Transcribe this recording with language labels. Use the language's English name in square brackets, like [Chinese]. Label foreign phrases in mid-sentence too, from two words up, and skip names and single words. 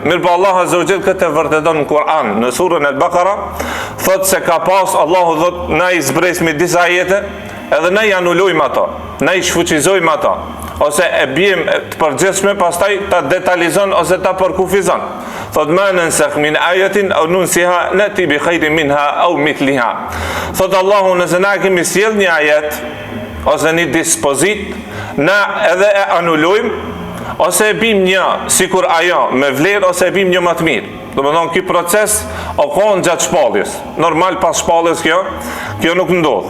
[Albanian] Mirë po Allah [Arabic] عز وجل [Albanian] këtë e vërteton në Kur'an, në surën Al-Baqara, thot se ka pas, Allahu thot, na i zbresmi disa ajete, edhe na i anulojmë ato, na i shfuqizojmë ato, ose e bjem të përgjithshme, pastaj ta detalizon ose ta përkufizon. [Arabic] thot ما ننسخ من آية أو ننسها نأت بخير منها أو مثلها. [Albanian] Thot Allahu, nëse na kemi sjell një ajet ose një dispozit, na edhe e anulojmë ose e bim një sikur ajo me vlerë ose e bim një më të mirë. Domethënë ky proces o kohën gjatë shpalljes. Normal pas shpalljes kjo nuk ndodh.